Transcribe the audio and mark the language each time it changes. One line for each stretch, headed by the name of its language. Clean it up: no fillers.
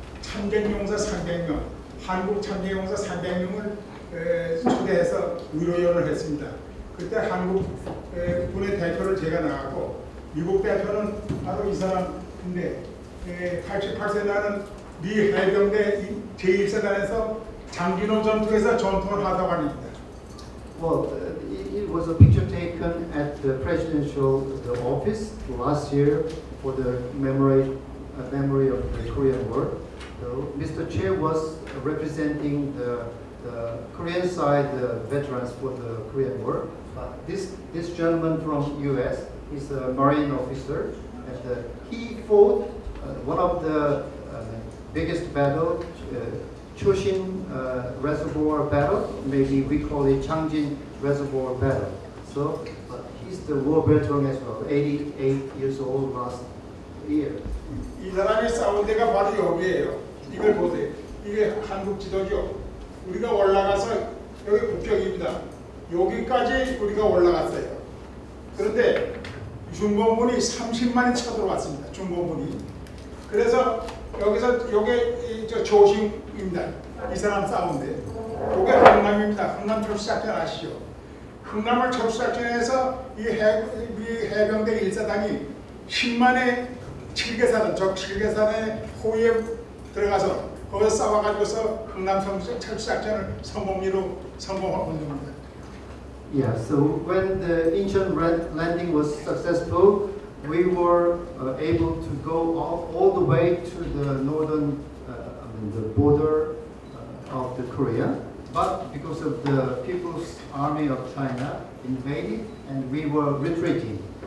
Korean: 참전용사 300명, 한국 참전용사 300명을 초대해서 의료연을 했습니다. 그때 한국 군의 대표를 제가 나갔고 미국 대표는 바로 이 사람인데 88세 나는 미 해병대 제1사단에서 장진호 전투에서 전투를 하다관입니다.
English: Well, it was a picture taken at the presidential office last year for the memory of the Korean War. So Mr. Che was representing the Korean side veterans for the Korean War. But this gentleman from U.S. is a Marine officer, and he fought one of the biggest battle, Choshin Reservoir Battle. Maybe we call it Changjin Reservoir Battle. So he's the war veteran as well, 88 years old last year.
Korean: 이 사람이 싸운 데가 바로 여기예요. 이걸 보세요. 이게 한국 지도죠. 우리가 올라가서 여기 북경입니다. 여기까지 우리가 올라갔어요. 그런데 중공군이 30만이 쳐들어왔습니다. 중공군이. 그래서 여기서 요게 조심입니다. 이 사람 싸운데. 요게 흥남입니다. 흥남 철수작전 아시죠? 흥남을 철수작전에서 이 해병대 1사단이 10만의 7개사단, 적 7개사단의 호위에 들어가서 거기서 싸워가지고서 흥남 철수작전을 성공하고 겁니다.
English: Yeah, so when the Incheon landing was successful, we were able to go all the way to the northern the border of the Korea. But because of the People's Army of China invaded, and we were retreating.